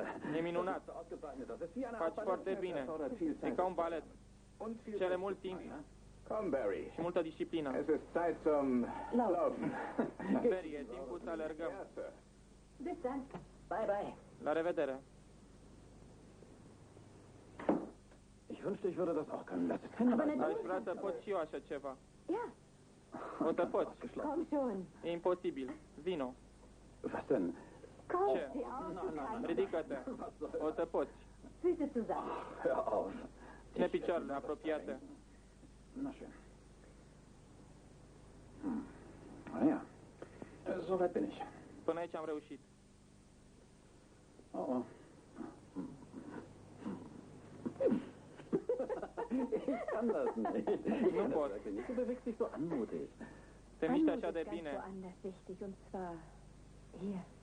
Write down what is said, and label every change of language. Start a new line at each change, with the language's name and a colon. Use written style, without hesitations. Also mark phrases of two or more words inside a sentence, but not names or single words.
Romanian: E minunat.
German: Ausgezeichnet. Das ist wie eine
Romanian: Faci
German: Art
Romanian: foarte
German: Ballett.
Romanian: bine.
German: Erfordert viel
Romanian: E
German: Zeit.
Romanian: ca un balet.
German: Und viel
Romanian: Cere
German: Zeit.
Romanian: mult timp
German: Komm, Barry.
Romanian: și multă disciplină.
German: Es ist Zeit zum Laufen.
Romanian: Barry, e timpul să alergăm.
German: Ja, Sir. Bis dann.
English: Bye, bye.
Romanian: La revedere.
German: Ich wünschte, ich würde das auch können. Das ist kein Aber
Romanian: Aș
German: natürlich.
Romanian: vrea să pot și eu așa ceva.
German: Ja,
Romanian: O să poți.
German: komm schon.
Romanian: E imposibil. Vino.
German: Was denn? Komm,
Romanian: Ce?
German: steh auf, du Kleiner.
Romanian: Ridică-te. O să poți.
German: Füße zusammen. Hör auf.
Romanian: Ține picioarele apropiate.
German: Na schön. Ah ja. So weit bin ich.
Romanian: Până aici am reușit.
German: Oh, oh. Ich kann das nicht.
Romanian: Nu pot.
German: Du bewegst dich so anmutig.
Romanian: Te miști
German: Anmut
Romanian: așa de
German: ist ganz
Romanian: bine.
German: woanders wichtig, und zwar hier.